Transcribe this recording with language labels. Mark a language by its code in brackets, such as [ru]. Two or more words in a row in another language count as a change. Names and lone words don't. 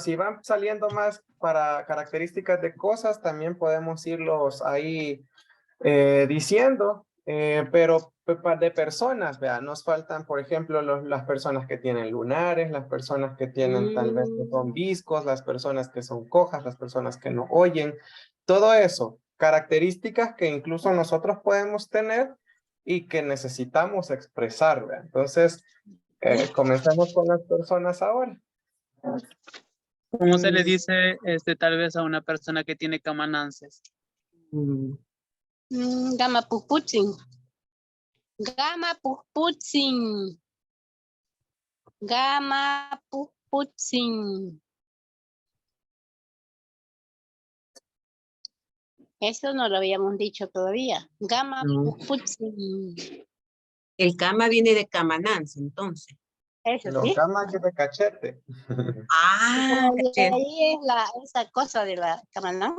[es] si van saliendo más para características de cosas, también podemos irlos ahí diciendo, pero de personas, vean, nos faltan, por ejemplo, las personas que tienen lunares, las personas que tienen tal vez que son viscos, las personas que son cojas, las personas que no oyen, todo eso, características que incluso nosotros podemos tener y que necesitamos expresar, vean. Entonces, comencemos con las personas ahora. ¿Cómo se le dice tal vez a una persona que tiene camanances? [cak] Gama puputzin. Gama puputzin. Gama puputzin. [es] Eso no lo habíamos dicho todavía. [cak] Gama puputzin. [es] El cama viene de camananza, entonces. Eso Los sí. gamas de cachete. Ahí es esa cosa de la camananza.